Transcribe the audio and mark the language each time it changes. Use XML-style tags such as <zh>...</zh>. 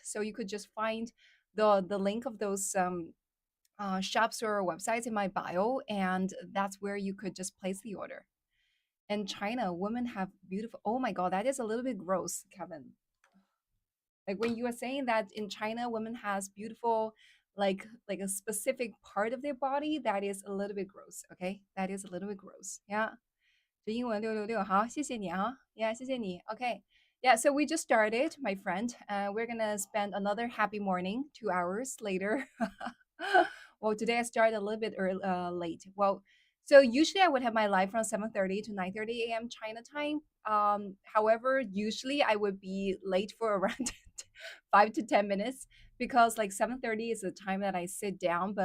<en>So you could just find the link of those shops or websites in my bio, and that's where you could just place the order. In China, women have beautiful. Oh my god, that is a little bit gross, Kevin. Like when you are saying that in China, women has beautiful, like a specific part of their body, that is a little bit gross. Okay, that is a little bit gross. Yeah.</en> <zh>这英文666，好，谢谢你啊，</zh> <en>Yeah，</en> <zh>谢谢你。</zh> <en>Okay, yeah. So we just started, my friend. We're gonna spend another happy morning 2 hours later. Well, today I started a little bit early, late. Well, so usually I would have my live from 7:30 to 9:30 a.m. China time. However, usually I would be late for around 5 to 10 minutes because like 7:30 is the time that I sit down.</en>